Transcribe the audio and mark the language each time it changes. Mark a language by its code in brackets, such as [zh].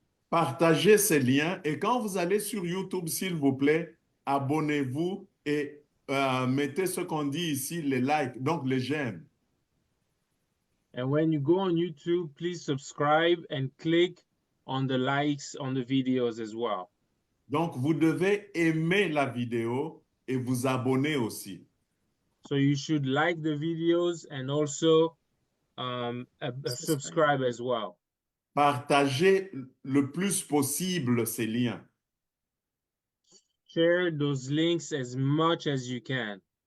[fr] Partagez ces liens et quand vous allez sur YouTube, s'il vous plaît, abonnez-vous et mettez ce qu'on dit ici, les likes, donc les j'aime. [en] And when you go on YouTube, please subscribe and click on the likes on the videos as well. [fr] Donc, vous devez aimer la vidéo et vous abonner aussi. [en] So you should like the videos and also subscribe as well. [fr] Partagez le plus possible ces liens. [en] Share those links as much as you can.